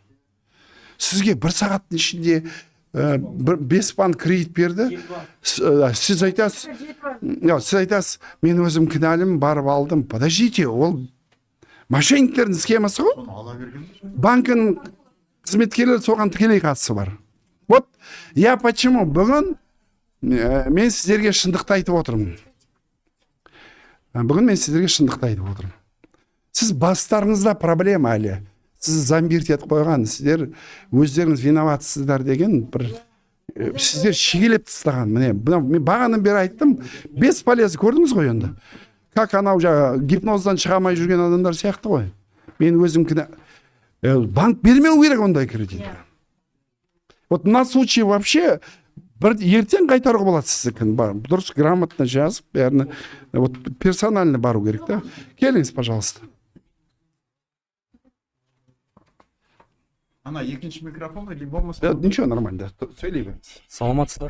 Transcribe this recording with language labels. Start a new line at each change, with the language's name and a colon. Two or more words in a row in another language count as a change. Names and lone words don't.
Kazakh: Сізге бір сағаттың ішінде 5 банк кредит берді. Сіз айтасыз, мен өзім кінәлім, барып алдым. Подождите, ол мошенниктердің схемасы ғой. Банкын қызметкерлері соған тікелей қатысы бар.
Russian: Вот я почему
Kazakh: бүгін мен сіздерге шындықты айтып отырмын. Сіз бастарыңызда проблема әлі. Сіз зомбирт етіп қойған, сіздер өздеріңіз виноватсыздар деген бір сіздер шегелеп тастаған. Мен бағанадан бері айттым, бесполезно, көрдіңіз ғой енді. Как анау гипноздан шыға алмай жүрген адамдар сияқты ғой. Мен өзім банк бермеу керек ондай кредит.
Russian: Вот на случай вообще
Kazakh: бір ертең қайтаруға болады сіздікін. Дұрыс грамотно жазып, бәріне персонально бару керек, да? Келіңіз, пожалуйста. Ана екінші микрофон или болмаса?
Russian: Ничего, нормально,
Kazakh: сөйлей беріңіз. Саламатсыздар.